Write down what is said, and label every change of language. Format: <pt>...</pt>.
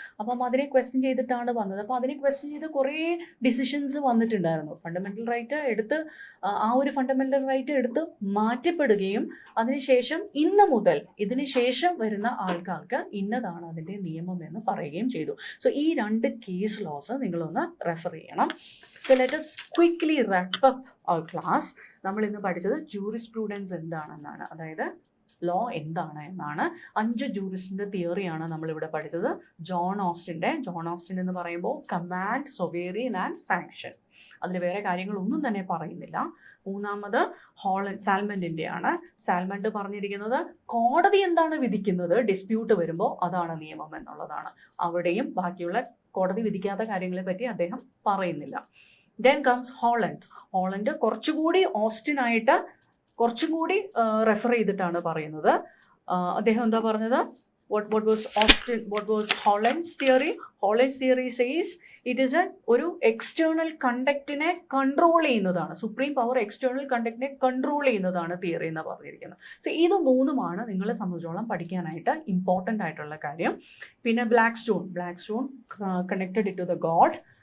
<ml>അപ്പം അതിനെ ക്വസ്റ്റ്യൻ ചെയ്തിട്ടാണ് വന്നത്. അപ്പോൾ അതിനെ ക്വസ്റ്റ്യൻ ചെയ്ത് കുറേ ഡിസിഷൻസ് വന്നിട്ടുണ്ടായിരുന്നു. ഫണ്ടമെൻ്റൽ റൈറ്റ് എടുത്ത് ആ ഒരു ഫണ്ടമെൻ്റൽ റൈറ്റ് എടുത്ത് മാറ്റപ്പെടുകയും അതിനുശേഷം ഇന്ന് മുതൽ ഇതിന് ശേഷം വരുന്ന ആൾക്കാർക്ക് ഇന്നതാണ് അതിൻ്റെ നിയമം എന്ന് പറയുകയും ചെയ്തു. സോ ഈ 2 കേസ് ലോസ് നിങ്ങളൊന്ന് റെഫർ ചെയ്യണം.</ml> <en>So let us quickly wrap up our class.</en> <ml>നമ്മൾ ഇന്ന് പഠിച്ചത് ജൂറിസ്പ്രൂഡൻസ് എന്താണെന്നാണ്, അതായത് ലോ എന്താണ് എന്നാണ്. 5 ജൂറിസ്റ്റിൻ്റെ തിയറിയാണ് നമ്മളിവിടെ പഠിച്ചത്. ജോൺ ഓസ്റ്റിൻ എന്ന് പറയുമ്പോൾ കമാൻഡ്, സൊവേറിയൻ ആൻഡ് സാങ്ഷൻ. അതിൽ വേറെ കാര്യങ്ങളൊന്നും തന്നെ പറയുന്നില്ല. 3ാമത് സാൽമൻഡിൻ്റെയാണ്. സാൽമൻഡ് പറഞ്ഞിരിക്കുന്നത് കോടതി എന്താണ് വിധിക്കുന്നത് ഡിസ്പ്യൂട്ട് വരുമ്പോൾ അതാണ് നിയമം എന്നുള്ളതാണ്. അവിടെയും ബാക്കിയുള്ള കോടതി വിധിക്കാത്ത കാര്യങ്ങളെ പറ്റി അദ്ദേഹം പറയുന്നില്ല. ദെൻ കംസ് ഹോളണ്ട് കുറച്ചുകൂടി ഓസ്റ്റിനായിട്ട് കുറച്ചും കൂടി റെഫർ ചെയ്തിട്ടാണ് പറയുന്നത്. അദ്ദേഹം എന്താ പറഞ്ഞത്,</ml> <en>what was Holland's theory? Holland's theory says it is</en> <ml>ഒരു എക്സ്റ്റേണൽ കണ്ടക്റ്റിനെ കൺട്രോൾ ചെയ്യുന്നതാണ്, സുപ്രീം പവർ എക്സ്റ്റേണൽ കണ്ടക്റ്റിനെ കൺട്രോൾ ചെയ്യുന്നതാണ് തിയറി എന്ന് പറഞ്ഞിരിക്കുന്നത്. സോ ഇത് 3ഉമാണ് നിങ്ങളെ സംബന്ധിച്ചോളം പഠിക്കാനായിട്ട് ഇമ്പോർട്ടൻ്റ് ആയിട്ടുള്ള കാര്യം. പിന്നെ black stone</ml> <en>Connected to the God.</en>